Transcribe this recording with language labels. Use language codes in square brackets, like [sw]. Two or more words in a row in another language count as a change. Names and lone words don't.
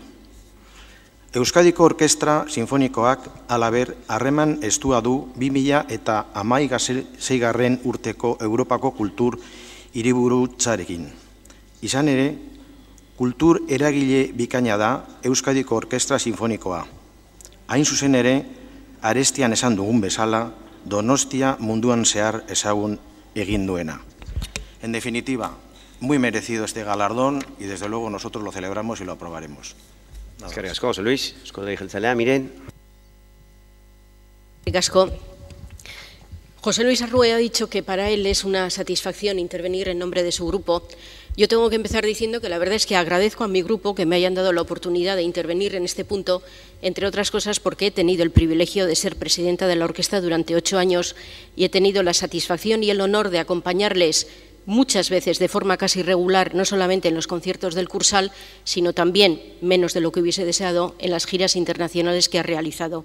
[eu] Euskadiko Orkestra Sinfonikoak alaber harreman estua du 2016 urteko Europako kultur hiriburutzarekin. Izan ere, kultur eragile bikaina da Euskadiko Orkestra Sinfonikoa. Hain zuzen ere, arestian esan dugun bezala, Donostia munduan zehar ezagun egin duena. [es] En definitiva, muy merecido este galardón y desde luego nosotros lo celebramos y lo aprobaremos. [eu] Eskerrik asko, José Luis. Eusko Alderdi Jeltzalea, Miren. Eskerrik asko. [es] José Luis Arrue ha dicho que para él es una satisfacción intervenir en nombre de su grupo. Yo tengo que empezar diciendo que la verdad es que agradezco a mi grupo que me hayan dado la oportunidad de intervenir en este punto, entre otras cosas porque he tenido el privilegio de ser presidenta de la orquesta durante 8 años y he tenido la satisfacción y el honor de acompañarles muchas veces de forma casi regular, no solamente en los conciertos del Cursal, sino también, menos de lo que hubiese deseado, en las giras internacionales que ha realizado.